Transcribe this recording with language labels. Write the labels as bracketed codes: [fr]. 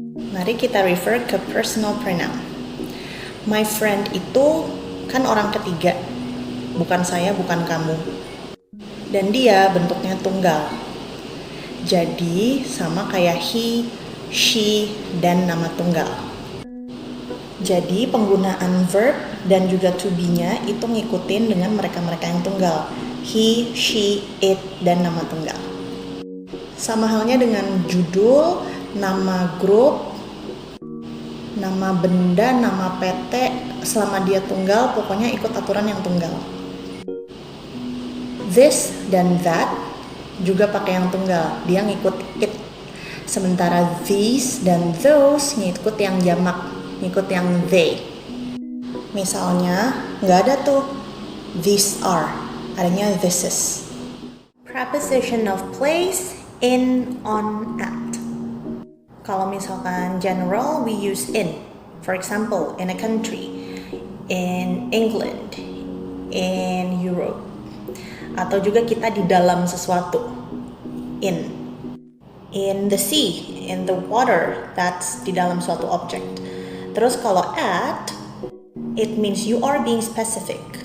[id] Mari kita refer ke personal pronoun. My friend itu kan orang ketiga, bukan saya, bukan kamu. Dan dia bentuknya tunggal. Jadi sama kayak he, she, dan nama tunggal. Jadi penggunaan verb dan juga to be-nya itu ngikutin dengan mereka-mereka yang tunggal. He, she, it, dan nama tunggal. Sama halnya dengan judul, nama grup, nama benda, nama PT, selama dia tunggal pokoknya ikut aturan yang tunggal. This dan that juga pakai yang tunggal, dia ngikut it. Sementara these dan those ngikut yang jamak, ngikut yang they. Misalnya, nggak ada tuh these are, adanya this is. [en] Preposition of place, in, on, at. [id] Kalau misalkan [en] general, we use in. For example, in a country, in England, in Europe. [id] Atau juga kita di dalam sesuatu, in. [en] In the sea, in the water, that's [id] di dalam suatu object. Terus kalau [en] at, it means you are being specific.